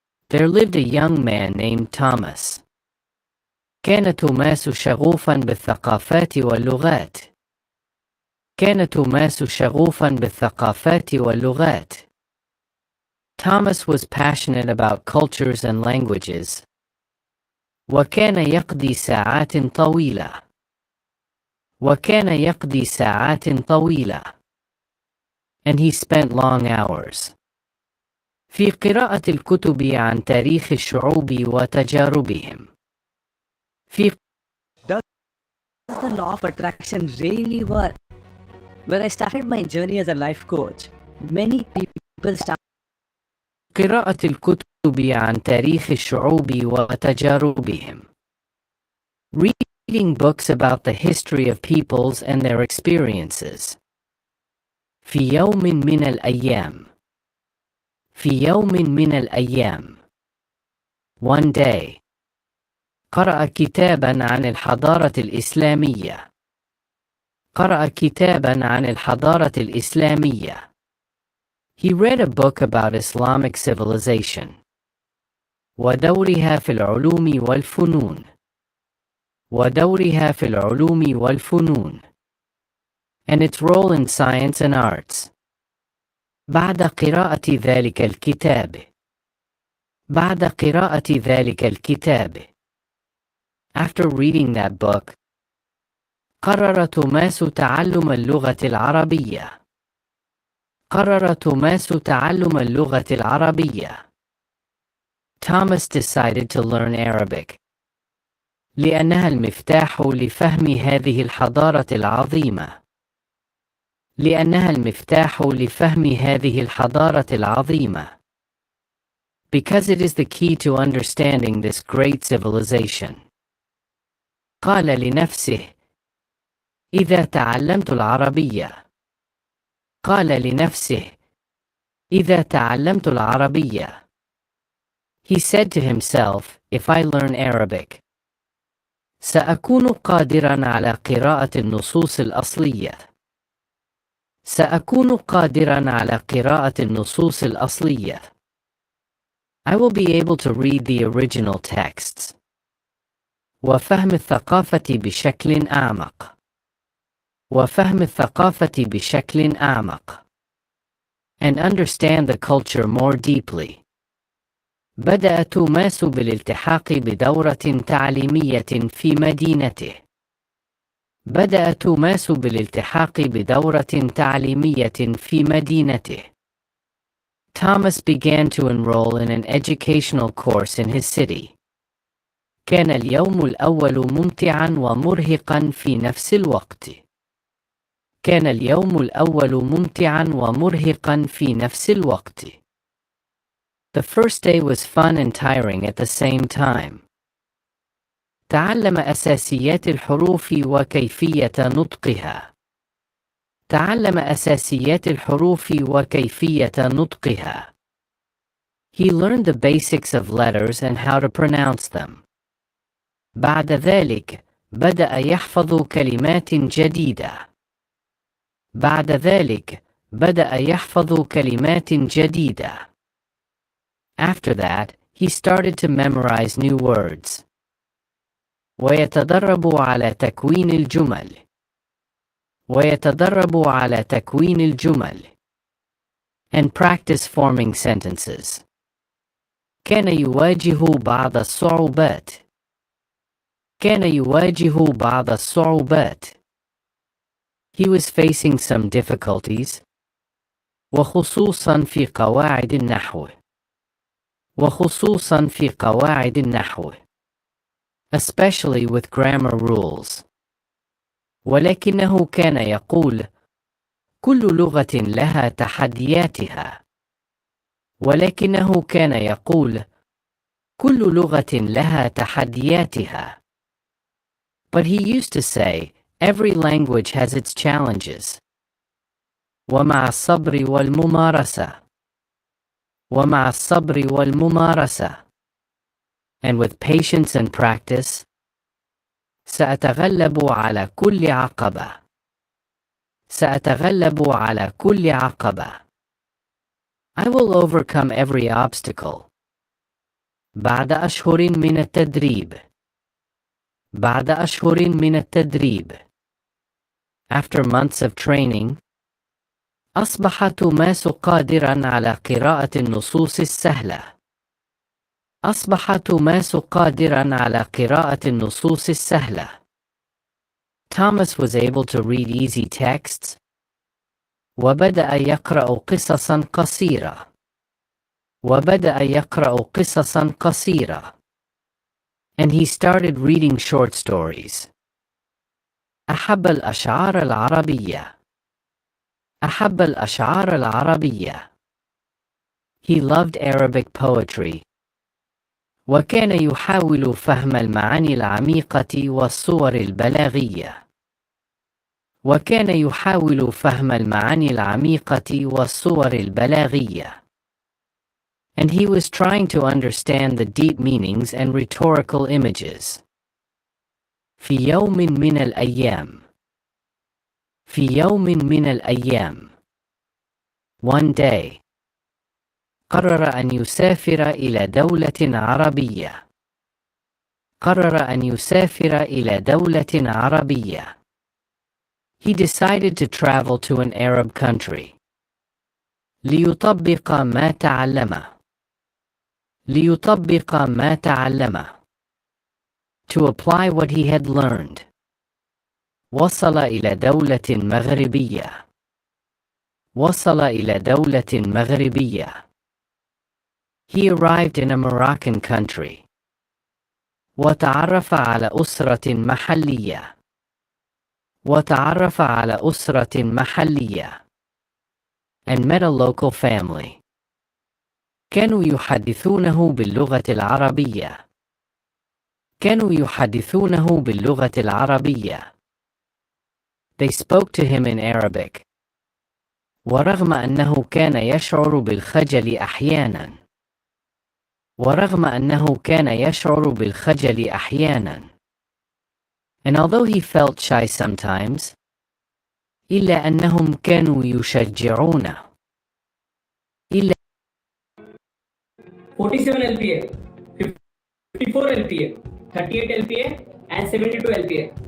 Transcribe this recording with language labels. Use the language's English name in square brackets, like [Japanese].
[English] There lived a young man named Thomas. [Arabic] كان توماس شغوفا بالثقافات واللغات. كان توماس شغوفا بالثقافات واللغات. [English] Thomas was passionate about cultures and languages. [Arabic] وكان يقضي ساعات طويلة. وكان يقضي ساعات طويلة. [English] And he spent long hours. [Arabic] في قراءة الكتب عن تاريخ الشعوب وتجاربهم. في [English] Does the law of attraction really work? When I started my journey as a life coach, many people start [Arabic] قراءة الكتب عن تاريخ الشعوب وتجاربهم. [English] Reading books about the history of peoples and their experiences. [Arabic] في يوم من الأيام. في يوم من الأيام. [English] One day. [Arabic] قرأ كتاباً عن الحضارة الإسلامية. قرأ كتاباً عن الحضارة الإسلامية. [English] He read a book about Islamic civilization. [Arabic] ودورها في العلوم والفنون. ودورها في العلوم والفنون. [English] And its role in science and arts. [Arabic] بعد قراءة ذلك الكتاب. بعد قراءة ذلك الكتاب. [English] After reading that book, [Arabic] قرر توماس تعلم اللغة العربية. قرر توماس تعلم اللغة العربية. [English] Thomas decided to learn Arabic. [Arabic] لأنها المفتاح لفهم هذه الحضارة العظيمة. لأنها المفتاح لفهم هذه الحضارة العظيمة. [English] Because it is the key to understanding this great civilization. [Arabic] قال لنفسه: إذا تعلمت العربية. قال لنفسه: إذا تعلمت العربية. [English] He said to himself, if I learn Arabic, [Arabic] سأكون قادراً على قراءة النصوص الأصلية. سأكون قادراً على قراءة النصوص الأصلية. [English] I will be able to read the original texts. [Arabic] وفهم الثقافة بشكل أعمق. وفهم الثقافة بشكل أعمق. [English] And understand the culture more deeply. [Arabic] بدأ توماس بالالتحاق بدورة تعليمية في مدينته. بدأ توماس بالالتحاق بدورة تعليمية في مدينته. [English] Thomas began to enroll in an educational course in his city. [Arabic] كان اليوم الأول ممتعاً ومرهقاً في نفس الوقت. كان اليوم الأول ممتعاً ومرهقاً في نفس الوقت. [English] The first day was fun and tiring at the same time. [Arabic] تعلم أساسيات الحروف وكيفية نطقها. تعلم أساسيات الحروف وكيفية نطقها. [English] He learned the basics of letters and how to pronounce them. [Arabic] بعد ذلك بدأ يحفظ كلمات جديدة. بعد ذلك بدأ يحفظ كلمات جديدة. [English] After that, he started to memorize new words. [Arabic] ويتدرب على تكوين الجمل. ويتدرب على تكوين الجمل. [English] And practice forming sentences. [Arabic] كان يواجه بعض الصعوبات. كان يواجه بعض الصعوبات. [English] He was facing some difficulties. [Arabic] وخصوصاً في قواعد النحو. وخصوصاً في قواعد النحو. [English] Especially with grammar rules. [Arabic] ولكنه كان يقول: كل لغة لها تحدياتها. ولكنه كان يقول: كل لغة لها تحدياتها. [English] But he used to say, every language has its challenges. [Arabic] ومع الصبر والممارسة. ومع الصبر والممارسة. [English] And with patience and practice, [Arabic] سأتغلب على كل عقبة. سأتغلب على كل عقبة. [English] I will overcome every obstacle. [Arabic] بعد أشهر من التدريب. بعد أشهر من التدريب. [English] After months of training, [Arabic] أصبح توماس قادراً على قراءة النصوص السهلة. أصبح توماس قادراً على قراءة النصوص السهلة. [English] Thomas was able to read easy texts. [Arabic] وبدأ يقرأ قصصاً قصيرة. وبدأ يقرأ قصصاً قصيرة. [English] And he started reading short stories. [Arabic] أحب الأشعار العربية. أحب الأشعار العربية. [English] He loved Arabic poetry. [Arabic] وكان يحاول فهم المعاني العميقة والصور البلاغية. وكان يحاول فهم المعاني العميقة والصور البلاغية. [English] And he was trying to understand the deep meanings and rhetorical images. [Arabic] في يوم من الأيام. في يوم من الأيام. [English] One day. [Arabic] قرر أن يسافر إلى دولة عربية. قرر أن يسافر إلى دولة عربية. [English] He decided to travel to an Arab country. [Arabic] ليطبق ما تعلمه. ليطبق ما تعلمه. [English] To apply what he had learned. [Arabic] وصل إلى دولة مغربية. وصل إلى دولة مغربية. [English] He arrived in a Moroccan country. [Arabic] وتعرف على أسرة محلية. وتعرف على أسرة محلية. [English] And met a local family. [Arabic] كانوا يحدثونه باللغة العربية. كانوا يحدثونه باللغة العربية. [English] They spoke to him in Arabic. [Arabic] ورغم أنه كان يشعر بالخجل أحياناً. ورغم أنه كان يشعر بالخجل أحياناً. [English] And although he felt shy sometimes, [Arabic] إلا أنهم كانوا يشجعونه. إلا [English] 47 LPA, 54 LPA, 38 LPA, and 72 LPA.